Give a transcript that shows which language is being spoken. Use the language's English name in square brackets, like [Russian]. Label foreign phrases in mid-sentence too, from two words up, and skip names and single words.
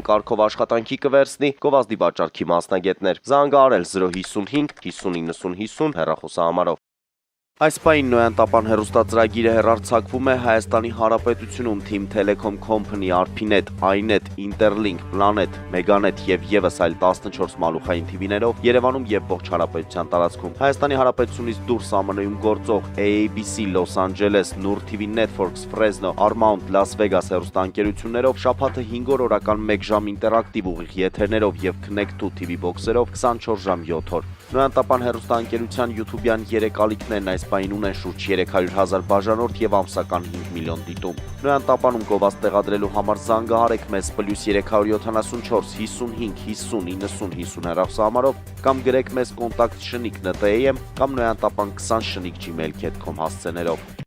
[Armenian] կարգով աշխատանքի կվերցնի գովազդի վաճառքի մասնագետներ։ Զանգահարել 055 50 90 50 հեռախոսահամարով։ Այս պահին Նոյան Տապան հեռուստածրագիրը հեռարձակվում է Հայաստանի Հանրապետությունում Team Telecom Company, Arpinet, iNet, Interlink, Planet, Meganet եւ եւս այլ 14 մալուխային TV-ներով Երևանում եւ ողջ հանրապետության տարածքում։ Հայաստանի Հանրապետությունից դուրս ԱՄՆ-ում գործող AABC, Los Angeles, Nur TV Networks, Fresno, Paramount, Las Vegas հեռուստաընկերություններով շաբաթը 5 օր օրական 1 ժամ ինտերակտիվ ուղիղ եթերներով եւ Connect 2 TV բոքսերով 24 ժամ 7 օր։ Նոյան Տապան հեռուստաընկերության YouTube-յան 3 ալիքներն այս պահին ունեն շուրջ 300,000 բաժանորդ եւ ամսական 5 միլիոն դիտում։ Նոյան Տապանում գովազդ տեղադրելու համար զանգահարեք մեզ +374 55 50 90 50 հեռախոսահամարով կամ գրեք մեզ կոնտակտ shnik.am կամ noyantapan20@gmail.com հասցեներով։